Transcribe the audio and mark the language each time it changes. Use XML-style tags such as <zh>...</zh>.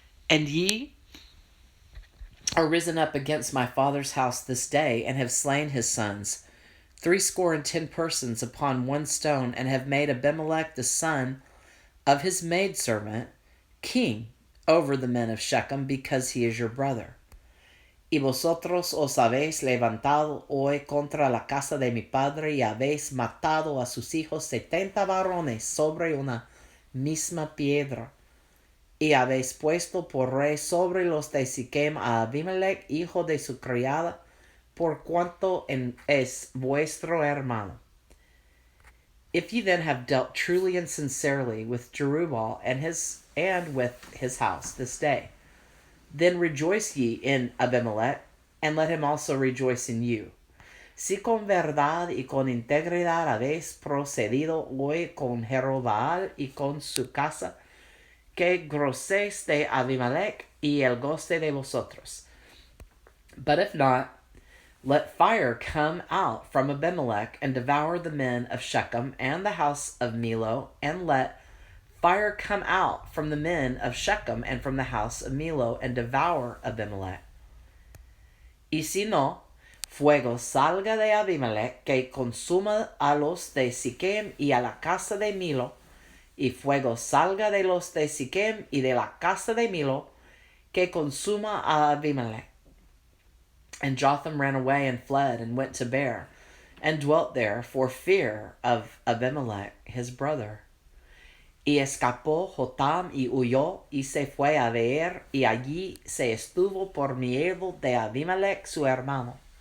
<en>And ye are risen up against my father's house this day, and have slain his sons, 70 persons upon one stone, and have made Abimelech the son of his maidservant king over the men of Shechem, because he is your brother.</en> <es>Y vosotros os habéis levantado hoy contra la casa de mi padre, y habéis matado a sus hijos 70 varones sobre una misma piedra. Y habéis puesto por rey sobre los de Sichem a Abimelech, hijo de su criada, por cuanto es vuestro hermano.</es> <en>If ye then have dealt truly and sincerely with Jerubbaal and with his house this day, then rejoice ye in Abimelech, and let him also rejoice in you.</en> <es>Si con verdad y con integridad habéis procedido hoy con Jerubbaal y con su casa, que gocéis de Abimelech y el goce de vosotros.</es> <en>But if not, let fire come out from Abimelech and devour the men of Shechem and the house of Milo, and let fire come out from the men of Shechem and from the house of Milo, and devour Abimelech.</en> <es>Y si no, fuego salga de Abimelech, que consuma a los de Sichem y a la casa de Milo, y fuego salga de los de Sichem y de la casa de Milo, que consuma a Abimelech.</es> <en>And Jotham ran away and fled, and went to Beer, and dwelt there for fear of Abimelech his brother.</en> <es>Y escapó Jotham y huyó, y se fue a Beer, y allí se estuvo por miedo de Abimelech su hermano.</es>